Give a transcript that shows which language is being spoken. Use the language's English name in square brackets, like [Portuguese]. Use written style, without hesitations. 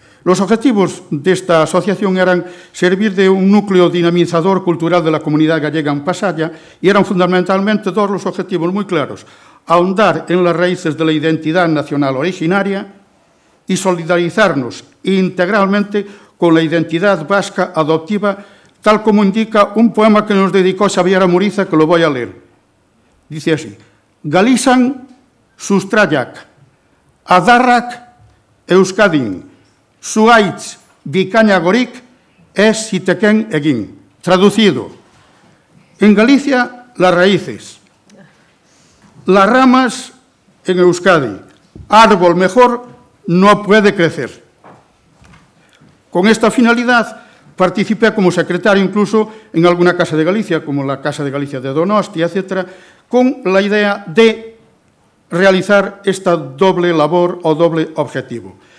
[Spanish] Los objetivos de esta asociación eran servir de un núcleo dinamizador cultural de la comunidad gallega en Pasaya y eran fundamentalmente dos los objetivos muy claros. ahondar en las raíces de la identidad nacional originaria y solidarizarnos integralmente con la identidad vasca adoptiva, tal como indica un poema que nos dedicó Xabier Amuriza, que lo voy a leer. [Basque] Dice así: Galizan sustraiak, adarrak euskadin, zuaitz bikainagorik ez ziteken egin. [Spanish] Traducido: en Galicia, las raíces, las ramas en Euskadi, árbol mejor no puede crecer. Con esta finalidad participé como secretario incluso en alguna casa de Galicia, como la Casa de Galicia de Donostia, etc., con la idea de realizar esta doble labor o doble objetivo.